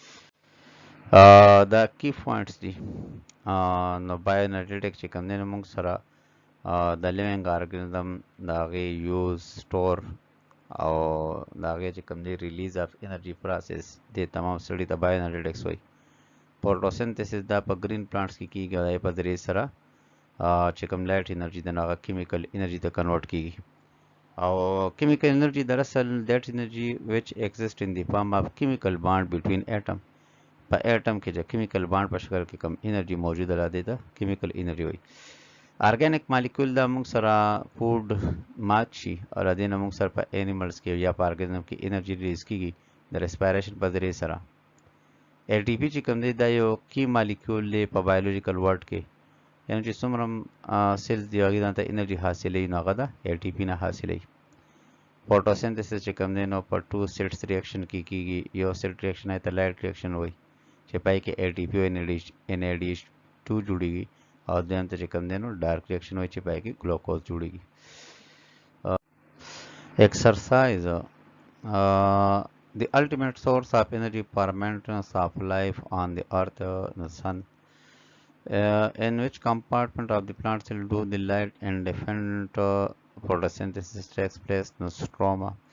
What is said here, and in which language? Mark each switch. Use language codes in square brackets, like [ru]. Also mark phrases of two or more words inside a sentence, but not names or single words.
[ps] دا [en] key points [ps] دي نو بایوانالټیک چې کوم دی نو موږ سره د [en] living organism [ps] د هغې [en] use store [ps] او د هغې چې کوم دی [en] release of energy process [ps] دې تمام سړي ته بایوانالټیکس وایي فوټوسنتھسس دا په [en] green plants [ps] کې کیږي او په ذریعې سره چې کوم [en] light energy [ps] د هغه [en] chemical energy [ps] ته کنورټ کیږي او [en] chemical energy [ps] دراصل [en] that energy which exists in the form of chemical bond between atom [ps] په اټم کې چې [en] chemical bond [ps] په شکل کې کوم انرژي موجوده را دي ته [en] chemical energy [ps] وایي [en] organic molecule [ps] دا موږ سره فود مات شي او د دې نه موږ سره په انیملز کې یا په ارګانیزم کې انرژي ریلیز کیږي د ریسپایریشن په ذریعې سره ATP چې کوم دی دا یو [en] key molecule [ps] دی په [en] biological word [ps] کې یعنی چې څومره سیلز دی هغې ته انرژي حاصلوي نو هغه د ATP نه حاصلوي فوټوسنتھسس چې کوم دی نو په 2 [en] sets reaction [ps] کې کیږي یو [en] set reaction [ps] ته [en] light reaction [ps] وایي چې پای کې ATP او NADH2 جوړیږي او دویم ته چې کوم دی نو [en] dark reaction [ps] وایي چې پای کې ګلوکوز جوړیږي [en] exercise the ultimate source of energy for maintenance of life on the earth the sun in which compartment of the plant cell do the light independent photosynthesis takes place no stroma